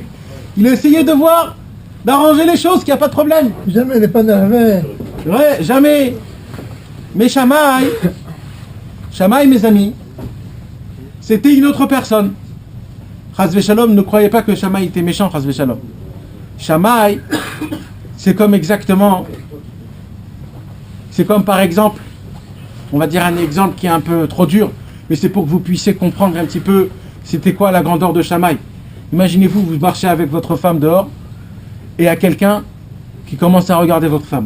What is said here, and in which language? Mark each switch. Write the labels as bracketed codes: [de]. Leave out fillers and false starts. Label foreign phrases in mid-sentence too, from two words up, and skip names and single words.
[fr] Il essayait de voir, d'arranger les choses, qu'il n'y a pas de problème. Jamais il n'est pas nerveux. Ouais, jamais. Mais Shammai, mes amis, c'était une autre personne. [he] חס ושלום, [fr] ne croyez pas que Shammai était méchant, [he] חס ושלום. [fr] Shammai, c'est comme exactement, c'est comme par exemple, on va dire un exemple qui est un peu trop dur, mais c'est pour que vous puissiez comprendre un petit peu c'était quoi la grandeur de Shammai. Imaginez-vous, vous marchez avec votre femme dehors, et il y a quelqu'un qui commence à regarder votre femme.